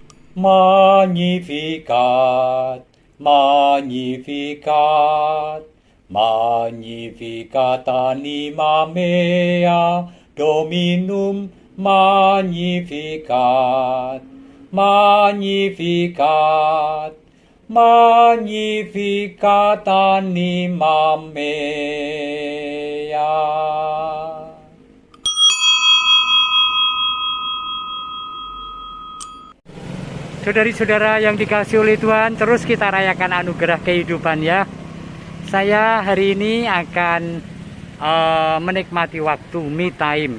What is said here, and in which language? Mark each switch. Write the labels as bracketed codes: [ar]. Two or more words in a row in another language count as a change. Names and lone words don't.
[la] Magnificat, Magnificat, Magnificat anima mea, Dominum Magnificat, Magnificat, Magnificat anima mea. [id] Saudari-saudara yang dikasihi oleh Tuhan, terus kita rayakan anugerah kehidupan ya. Saya hari ini akan menikmati waktu [en] me time.